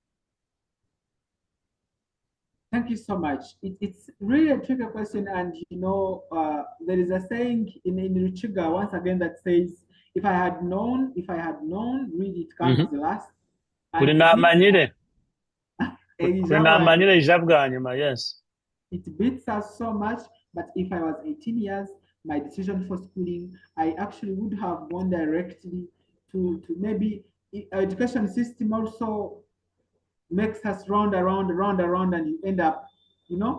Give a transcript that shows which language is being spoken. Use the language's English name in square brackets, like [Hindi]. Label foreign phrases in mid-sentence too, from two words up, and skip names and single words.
[English] Thank you so much. It's really a tricky question, and there is a saying in Richiga once again that says, "If I had known, really it comes last." And [Chiga] Kuri [English] it beats [Chiga] namanyire. Kuri [English] us, [Chiga] namanyire ijambo bwa nyuma, [English] yes. it beats us so much. But if I was 18 years, my decision for schooling, I actually would have gone directly to maybe education system also makes us round around, and you end up.